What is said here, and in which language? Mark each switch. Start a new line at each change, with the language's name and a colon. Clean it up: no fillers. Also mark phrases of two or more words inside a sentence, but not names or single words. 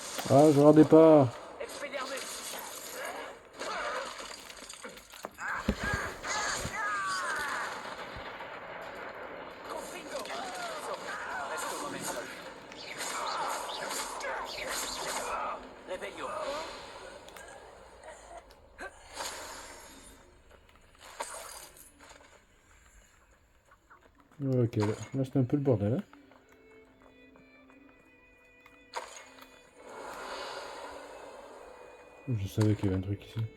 French: Ah, je regardais pas. Expelliarmus. Confringo. Resto momentum. Revelio. Ok, là c'était un peu le bordel. Hein. Je savais qu'il y avait un truc ici.